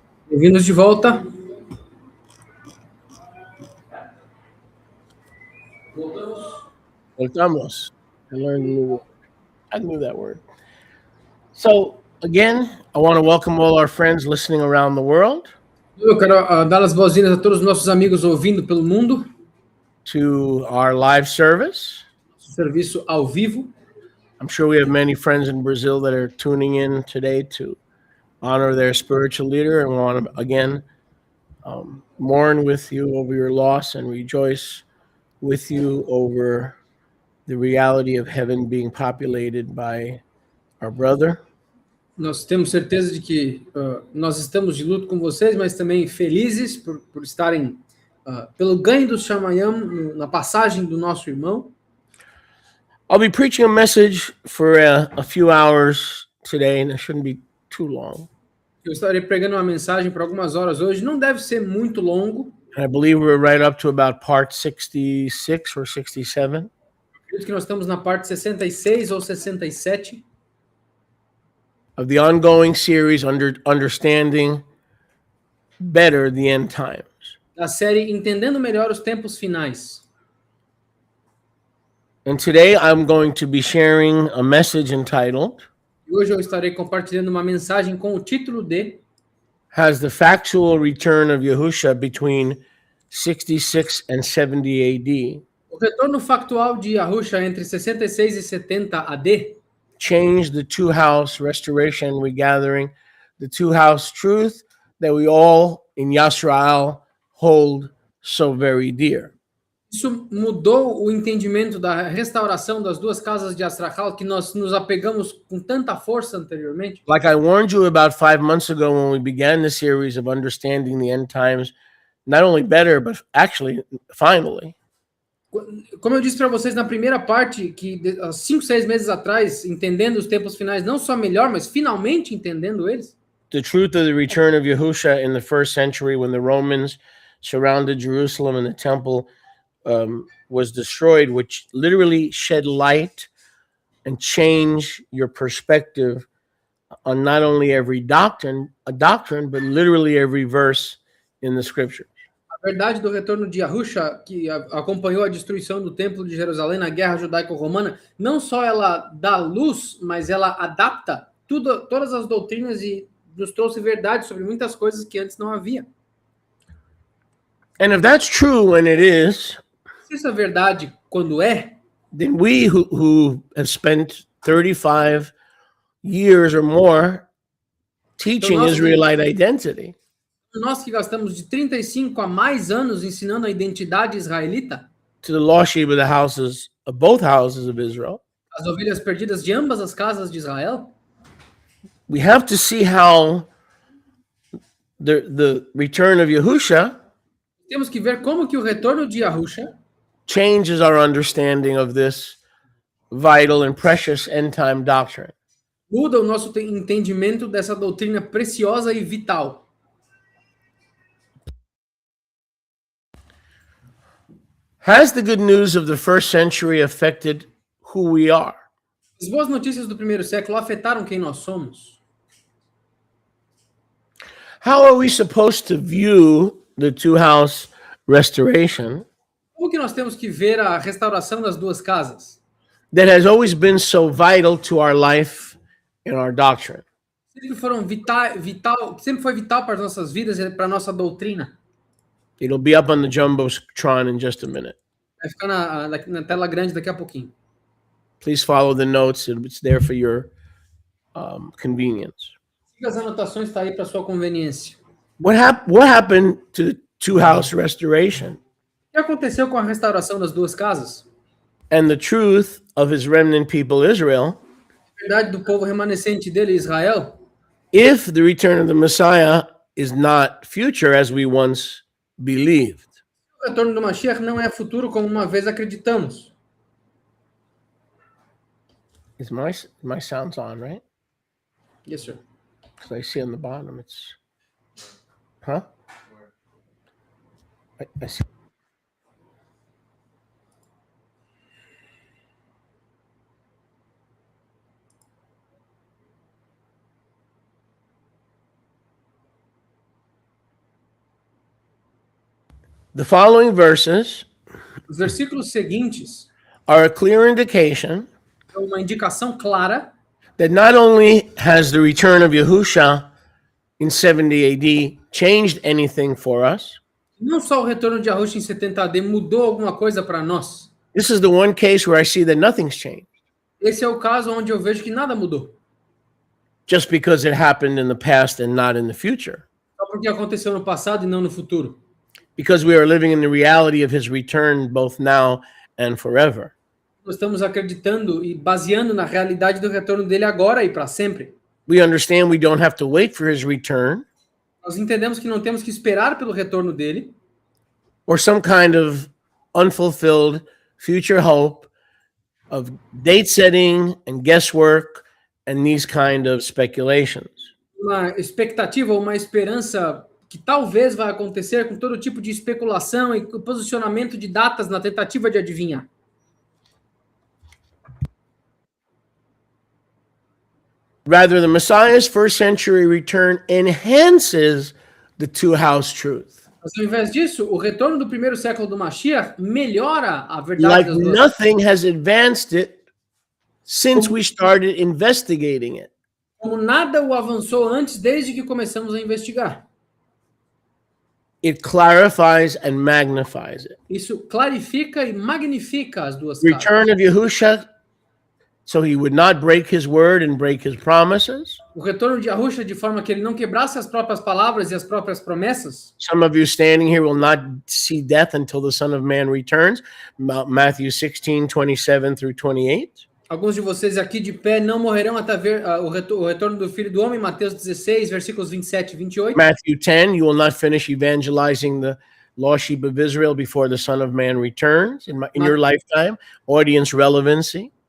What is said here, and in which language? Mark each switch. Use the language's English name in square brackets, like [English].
[Portuguese] Bem-vindos de volta. Voltamos. [English] I learned a new word. I knew that word. So again, I want to welcome all our friends listening around the world [Portuguese] Eu quero dar as boas-vindas a todos os nossos amigos ouvindo pelo mundo. [English] to our live service. [Portuguese] Serviço ao vivo. [English] I'm sure we have many friends in Brazil that are tuning in today to honor their spiritual leader and want to again mourn with you over your loss and rejoice with you over the reality of heaven being populated by our brother. [Portuguese] Nós temos certeza de que nós estamos de luto com vocês, mas também felizes por estarem pelo ganho do Shamayam na passagem do nosso irmão. [English] I'll be preaching a message for a few hours today, and it shouldn't be too long. [Portuguese] Eu estarei pregando uma mensagem por algumas horas hoje. Não deve ser muito longo. [English] I believe we're right up to about part 66 or 67. [Portuguese] Acredito que nós estamos na parte 66 ou 67 [English] of the ongoing series Understanding Better the End Times. [Portuguese] da série Entendendo Melhor os Tempos Finais. [English] And today I'm going to be sharing a message entitled [Portuguese] E hoje eu estarei compartilhando uma mensagem com o título de [English] Has the Factual Return of Yahusha Between 66 and 70 AD [Portuguese] O retorno factual de Yahusha entre 66 e 70 AD [English] changed the two-house restoration regathering, the two-house truth that we all in Yisrael hold so very dear. [Portuguese] Isso mudou o entendimento da restauração das duas casas de Astrachal que nós nos apegamos com tanta força anteriormente. [English] Like I warned you about 5 months ago when we began the series of Understanding the End Times, not only better, but actually, finally. [Portuguese] Como eu disse para vocês na primeira parte, que 5, 6 meses atrás, entendendo os tempos finais, não só melhor, mas finalmente entendendo eles. [English] The truth of the return of Yahusha in the first century when the Romans surrounded Jerusalem and the temple was destroyed, which literally shed light and change your perspective on not only every doctrine, but literally every verse in the scripture. [Portuguese] A verdade do retorno de Yahusha, que acompanhou a destruição do Templo de Jerusalém na Guerra Judaico-Romana, não só ela dá luz, mas ela adapta todas as doutrinas e nos trouxe verdade sobre muitas coisas que antes não havia. [English] And if that's true, and it is, [Portuguese] Se isso é verdade quando é, [English] then we who have spent 35 years or more teaching Israelite identity, [Portuguese] nós que gastamos de 35 a mais anos ensinando a identidade israelita, [English] to the lost sheep of the houses of both houses of Israel, [Portuguese] as ovelhas perdidas de ambas as casas de Israel, [English] we have to see how the return of Yahusha [Portuguese] temos que ver como que o retorno de Yahusha [English] changes our understanding of this vital and precious end-time doctrine. [Portuguese] muda o nosso entendimento dessa doutrina preciosa e vital. [English] Has the good news of the first century affected who we are? [Portuguese] As boas notícias do primeiro século afetaram quem nós somos. [English] How are we supposed to view the two-house restoration [Portuguese] Como que nós temos que ver a restauração das duas casas? [English] that has always been so vital to our life and our doctrine? [Portuguese] Sempre sempre foi vital para as nossas vidas e para a nossa doutrina. [English] It'll be up on the Jumbotron in just a minute. [Portuguese] Vai ficar na tela grande daqui a pouquinho. [English] Please follow the notes. It's there for your convenience. [Portuguese] Siga as anotações, está aí para sua conveniência. [English] What happened to the two-house restoration [Portuguese] O que aconteceu com a restauração das duas casas? [English] and the truth of his remnant people Israel [Portuguese] A verdade do povo remanescente dele, Israel, [English] if the return of the Messiah is not future as we once believed? [Portuguese] o retorno do Mashiach não é futuro como uma vez acreditamos. [English] Is my sounds on, right? Yes, sir. Because I see on the bottom it's, huh? I see. The following verses [Portuguese] Os versículos seguintes [English] are a clear indication [Portuguese] são uma indicação clara [English] that not only has the return of Yahusha in 70 AD changed anything for us, [Portuguese] não só o retorno de Yahushua em 70 AD mudou alguma coisa para nós. [English] this is the one case where I see that nothing's changed [Portuguese] Esse é o caso onde eu vejo que nada mudou. [English] just because it happened in the past and not in the future. [Portuguese] Só porque aconteceu no passado e não no futuro. [English] Because we are living in the reality of his return both now and forever. [Portuguese] Nós estamos acreditando e baseando na realidade do retorno dele agora e para sempre. [English] We understand we don't have to wait for his return [Portuguese] Nós entendemos que não temos que esperar pelo retorno dele [English] or some kind of unfulfilled future hope of date setting and guesswork and these kind of speculations. [Portuguese] uma expectativa ou uma esperança que talvez vai acontecer com todo tipo de especulação e posicionamento de datas na tentativa de adivinhar. [English] Rather, the Messiah's first century return enhances the two-house truth. [Portuguese] Mas ao invés disso, o retorno do primeiro século do Mashiach melhora a verdade [English] Like [Portuguese] das duas. [English] nothing has advanced it since we started investigating it. [Portuguese] Como nada o avançou antes, desde que começamos a investigar. [English] It clarifies and magnifies it. [Portuguese] Isso clarifica e magnifica as duas [English] Return of Yahusha, so he would not break his word and break his promises. [Portuguese] O retorno de Yahushua de forma que ele não quebrasse as próprias palavras e as próprias promessas. [English] Some of you standing here will not see death until the Son of Man returns. Matthew 16:27 through 28. [Portuguese] Alguns de vocês aqui de pé não morrerão até ver o retorno do Filho do Homem, Mateus 16, versículos 27 e 28. [English] Matthew 10, you will not finish evangelizing the lost sheep of Israel before the Son of Man returns in your lifetime. Audience relevancy.